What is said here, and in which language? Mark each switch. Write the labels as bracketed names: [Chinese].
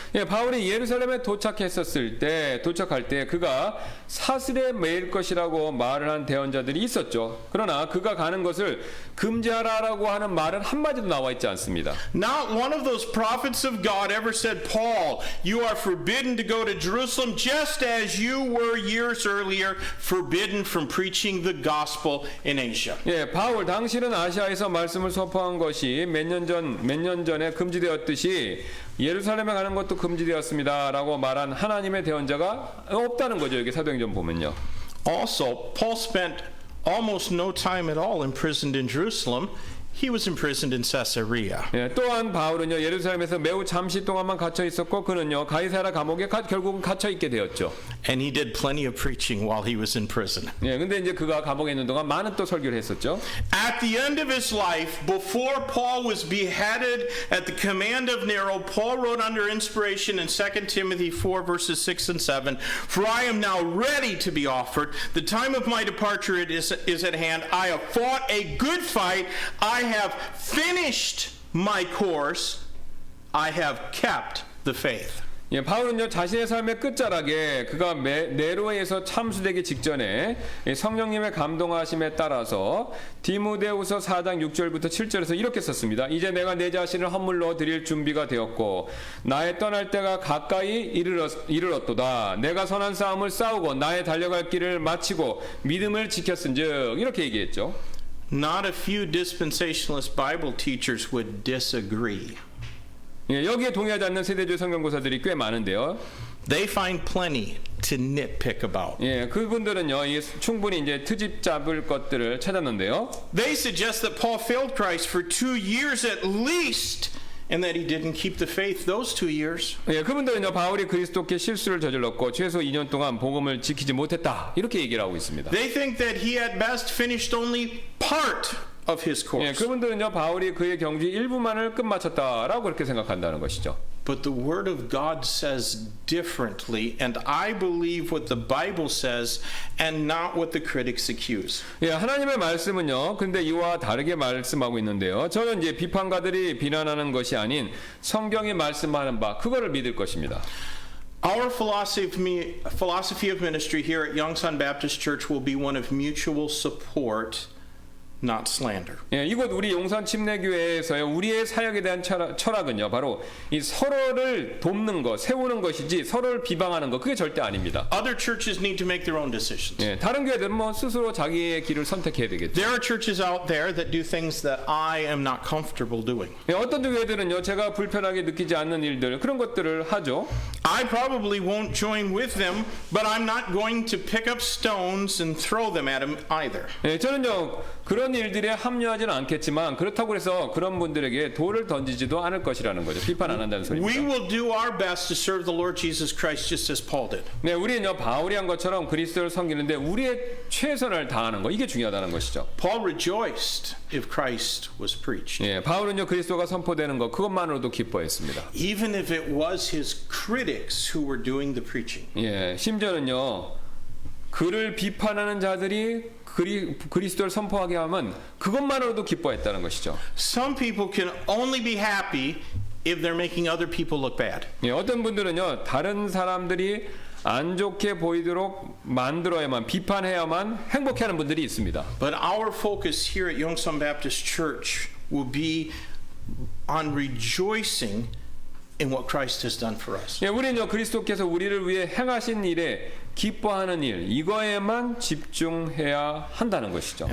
[Korean] 예, 바울이 예루살렘에 도착할 때 그가 사슬에 매일 것이라고 말을 한 대언자들이 있었죠. 그러나 그가 가는 것을 금지하라라고 하는 말은 한마디도 나와 있지 않습니다. [English] Not one of those prophets of God ever said, Paul, you are forbidden to go to Jerusalem just as you were years earlier forbidden from preaching the gospel in Asia. [Korean] 예, 바울 당신은 아시아에서 말씀을 선포한 것이 몇 년 전에 금지되었듯이 예루살렘에 가는 것도 금지되었습니다라고 말한 하나님의 대언자가 없다는 거죠. 여기 사도행전 보면요. [English] Also, Paul spent almost no time at all imprisoned in Jerusalem. he was imprisoned in Caesarea. [Korean] 예, 또한 바울은요 예루살렘에서 매우 잠시 동안만 갇혀 있었고 그는요 가이사랴 감옥에 결국은 갇혀 있게 되었죠. [English] And he did plenty of preaching while he was in prison. [Korean] 예, 근데 이제 그가 감옥에 있는 동안 많은 또 설교를 했었죠. [English] At the end of his life, before Paul was beheaded at the command of Nero, Paul wrote under inspiration in 2 Timothy 4 verses 6 and 7, "For I am now ready to be offered. The time of my departure is at hand. I have fought a good fight. I have finished my course. I have kept the faith." [Korean] 예, 바울은요 자신의 삶의 끝자락에 그가 네로에서 참수되기 직전에 성령님의 감동하심에 따라서 디모데후서 4장 6절부터 7절에서 이렇게 썼습니다. 이제 내가 내 자신을 헌물로 드릴 준비가 되었고 나의 떠날 때가 가까이 이르렀도다. 내가 선한 싸움을 싸우고 나의 달려갈 길을 마치고 믿음을 지켰은즉 이렇게 얘기했죠. [English] Not a few dispensationalist Bible teachers would disagree. [Korean] 예, 여기에 동의하지 않는 세대주의 성경고사들이 꽤 많은데요. [English] They find plenty to nitpick about. [Korean] 예, 그분들은요, 충분히 이제 트집 잡을 것들을 찾았는데요. [English] They suggest that Paul failed Christ for 2 years at least, and that he didn't keep the faith those 2 years. [Korean] 예, 그분들은요, 바울이 그리스도께 실수를 저질렀고 최소 2년 동안 복음을 지키지 못했다 이렇게 얘기를 하고 있습니다. [English] They think that he at best finished only part of his 예, course. [Korean] 그분들은요, 바울이 그의 경주 일부만을 끝마쳤다라고 그렇게 생각한다는 것이죠. [English] But the Word of God says differently, and I believe what the Bible says and not what the critics accuse. [Korean] 예, 하나님의 말씀은요, 근데 이와 다르게 말씀하고 있는데요. 저는 이제 비판가들이 비난하는 것이 아닌 성경이 말씀하는 바 그거를 믿을 것입니다. [English] Our philosophy of ministry here at Yongsan Baptist Church will be one of mutual support, not slander. [Korean] 예, 이곳 우리 용산 침례교회에서요 우리의 사역에 대한 철학은요 바로 이 서로를 돕는 것, 세우는 것이지 서로를 비방하는 것 그게 절대 아닙니다. [English] Other churches need to make their own decisions. [Korean] 예, 다른 교회들은 뭐 스스로 자기의 길을 선택해야 되겠죠. [English] There are churches out there that do things that I am not comfortable doing. [Korean] 예, 어떤 교회들은요 제가 불편하게 느끼지 않는 일들 그런 것들을 하죠. [English] I probably won't join with them, but I'm not going to pick up stones and throw them at them either. [Korean] 예, 저는요 그런 일들에 합류하지는 않겠지만 그렇다고 해서 그런 분들에게 돌을 던지지도 않을 것이라는 거죠. 비판 안 한다는 [English] We [Korean] 소리입니다. [English] will do our best to serve the Lord Jesus Christ just as Paul did. [Korean] 네, 우리는요 바울이 한 것처럼 그리스도를 섬기는데 우리의 최선을 다하는 거 이게 중요하다는 것이죠. [English] Paul rejoiced if Christ was preached. [Korean] 예, 바울은요 그리스도가 선포되는 것 그것만으로도 기뻐했습니다. [English] Even if it was his critics who were doing the preaching. [Korean] 예, 심지어는요 그를 비판하는 자들이 그리스도를 선포하게 하면 그것만으로도 기뻐했다는 것이죠. [English] Some people can only be happy if they're making other people look bad. [Korean] 예, 어떤 분들은요 다른 사람들이 안 좋게 보이도록 만들어야만 비판해야만 행복해하는 분들이 있습니다. [English] But our focus here at Yongsan Baptist Church will be on rejoicing in what Christ has done for us. [Korean] 예, 우리는요 그리스도께서 우리를 위해 행하신 일에 기뻐하는 일 이거에만 집중해야 한다는 것이죠.